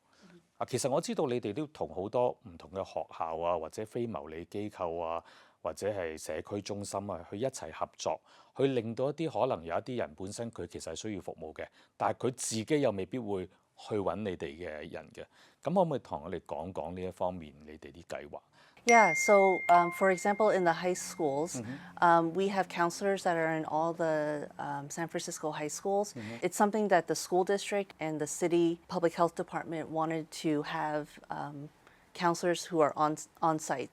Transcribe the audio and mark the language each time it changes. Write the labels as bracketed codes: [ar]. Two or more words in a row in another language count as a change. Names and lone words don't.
[yue] 其實我知道你哋都同好多唔同嘅學校啊，或者非牟利機構啊，或者係社區中心啊，去一齊合作，去令到一啲可能有一啲人本身佢其實係需要服務嘅，但係佢自己又未必會去揾你哋嘅人嘅。咁可唔可以同我哋講講呢一方面你哋啲計劃 [en] ？Yeah, so for example, in the high schools, we have counselors that are in all the San Francisco high schools. It's something that the school district and the city public health department wanted to have counselors who are on site.